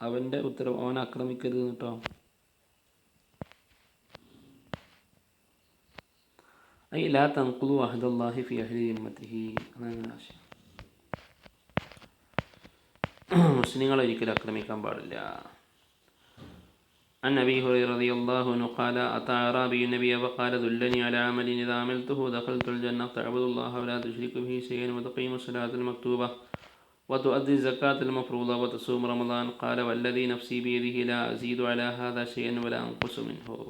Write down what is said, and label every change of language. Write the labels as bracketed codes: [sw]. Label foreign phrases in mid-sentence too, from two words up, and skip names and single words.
[ml] അവൻ്റെ ഉത്തരവ്, അവനെ ആക്രമിക്കരുത് കേട്ടോ. [ar] أي لا تنقضوا عهد الله في أهل ذمته. [ml] അതാണ് ആശയം. മുസ്ലിങ്ങളെ ഒരിക്കലും ആക്രമിക്കാൻ പാടില്ല. [ar] عن أبي هريرة رضي الله عنه قال أتى أعرابي النبي فقال دلني على عمل إذا عملته دخلت الجنة تعبد الله ولا تشرك به شيئا وتقيم الصلاة المكتوبة وتؤدي الزكاة المفروضة وتصوم رمضان. قال والذي نفسي بيده لا أزيد على هذا شيئا ولا أنقص منه.